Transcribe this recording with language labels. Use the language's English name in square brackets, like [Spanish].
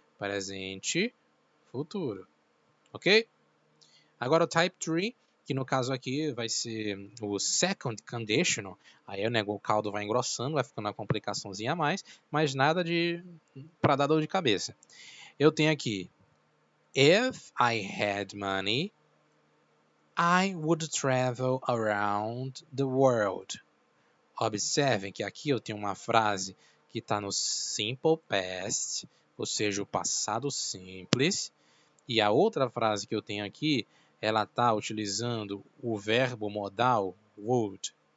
[Portuguese] Presente, futuro. Ok? Agora o type 3, que no caso aqui vai ser o second conditional. Aí o caldo vai engrossando, vai ficando uma complicaçãozinha a mais, mas nada de para dar dor de cabeça. Eu tenho aqui [English] if I had money, I would travel around the world. [Portuguese] Observem que aqui eu tenho uma frase que está no simple past, ou seja, o passado simples, e a outra frase que eu tenho aqui, ela está utilizando o verbo modal would.